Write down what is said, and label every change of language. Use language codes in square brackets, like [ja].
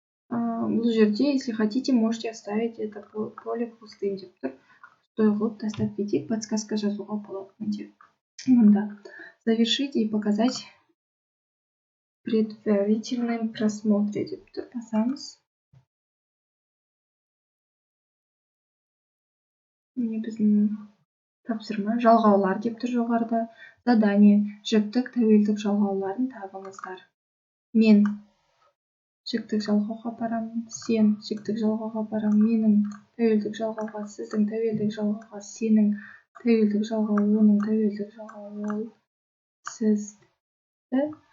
[kk] Бұл жерде, [ru] если хотите, можете оставить это поле пустым [kk] деп тұр. Пустой қылып тастап кетейік, подсказка жазуға болады. Мұнда [ru] завершить и показать предварительном просмотре [kk] деп тұр. Басамыз. Міне біздің тапсырма жалғаулар деп тұр жоғарыда. Задание жіктік тәуелдік жалғауларын табыңыздар. Мен жіктік жалғауға апарамын, сен жіктік жалғауға апарамын, менің тәуелдік жалғауға, сіздің тәуелдік жалғауға, сенің тәуелдік жалғау, оның тәуелдік жалғау, ол, сізді.